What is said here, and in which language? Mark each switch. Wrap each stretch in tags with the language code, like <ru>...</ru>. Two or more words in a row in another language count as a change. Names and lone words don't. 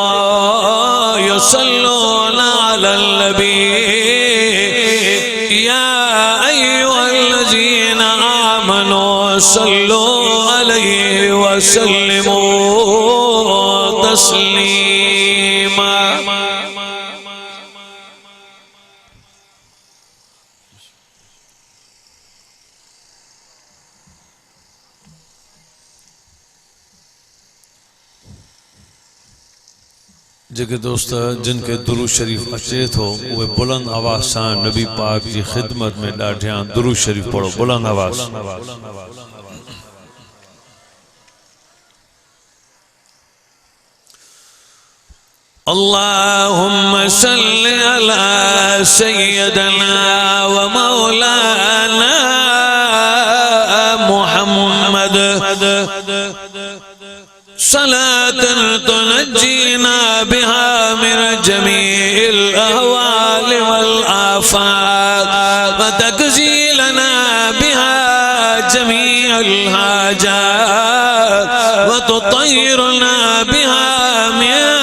<ar>يصلون على النبي يا أيها الذين آمنوا صلوا عليه وسلموا تسليما</ar> <sd>जेके दोस्त जिनके दुरूद शरीफ अचे थो उहे बुलंद आवाज़ सां नबी पाक जी खिदमत में ॾाढियां दुरूद शरीफ पढ़ो बुलंद आवाज़</sd> <ar>اللهم صل على سيدنا ومولانا محمد صلاة تنجينا بها من جميع الأهوال والآفات وتقضي لنا بها جميع الحاجات وتطهرنا بها من</ar>